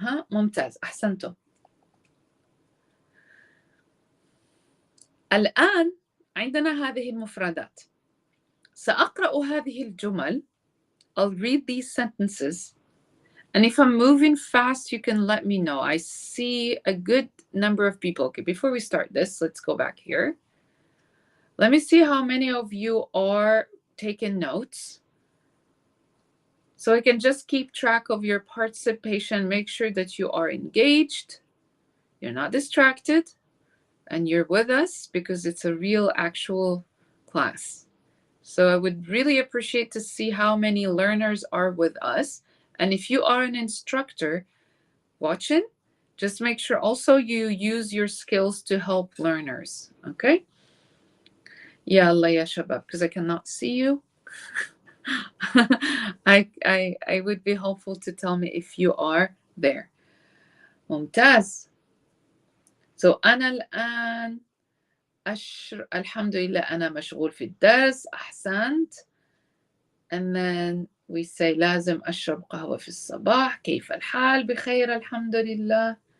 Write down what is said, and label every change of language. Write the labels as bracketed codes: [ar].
[ar] ممتاز، أحسنتم. الآن عندنا هذه المفردات. سأقرأ هذه الجمل. [en] I'll read these sentences. And if I'm moving fast, you can let me know. I see a good number of people. Okay, before we start this, let's go back here. Let me see how many of you are taking notes. So I can just keep track of your participation. Make sure that you are engaged, you're not distracted, and you're with us because it's a real actual class. So I would really appreciate to see how many learners are with us. And if you are an instructor watching, just make sure also you use your skills to help learners. Okay? [ar] Ya Allah ya Shabab, [en] because I cannot see you. I would be helpful to tell me if you are there. [ar] ممتاز. So أنا الآن الحمد لله أنا مشغول في الدرس. أحسنت. [en] And then we say [ar] لازم أشرب قهوة في الصباح. كيف الحال؟ بخير الحمد لله.